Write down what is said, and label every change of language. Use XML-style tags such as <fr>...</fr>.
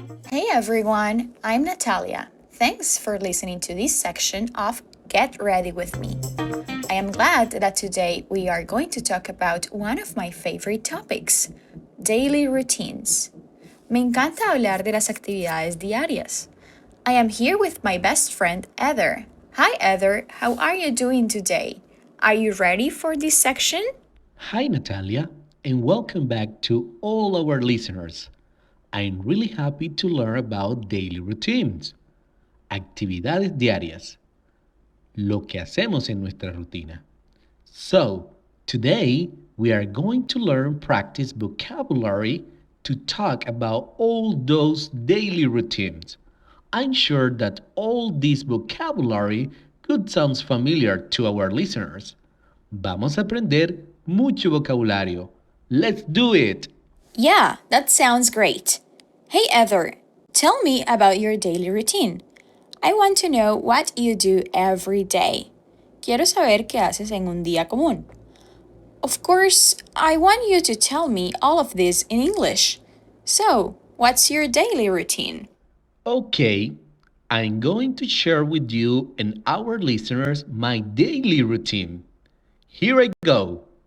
<en>Hey everyone, I'm Natalia. Thanks for listening to this section of Get Ready With Me. I am glad that today we are going to talk about one of my favorite topics, daily routines.</en> <es>Me encanta hablar de las actividades diarias.</es> <en>I am here with my best friend, Heather. Hi, Heather. How are you doing today? Are you ready for this section? Hi, Natalia, and welcome back to all our listeners. I'm really happy to learn about daily routines,</en> <es>actividades diarias, lo que hacemos en nuestra rutina.</es> <en>So, today we are going to learn practice vocabulary to talk about all those daily routines. I'm sure that all this vocabulary could sound familiar to our listeners.</en> <es>Vamos a aprender mucho vocabulario.</es> <en>Let's do it! Yeah, that sounds great. Hey, Heather, tell me about your daily routine. I want to know what you do every day.</en> <es>Quiero saber qué haces en un día común.</es> <en>Of course, I want you to tell me all of this in English. So, what's your daily routine? Okay, I'm going to share with you and our listeners my daily routine. Here I go.</en>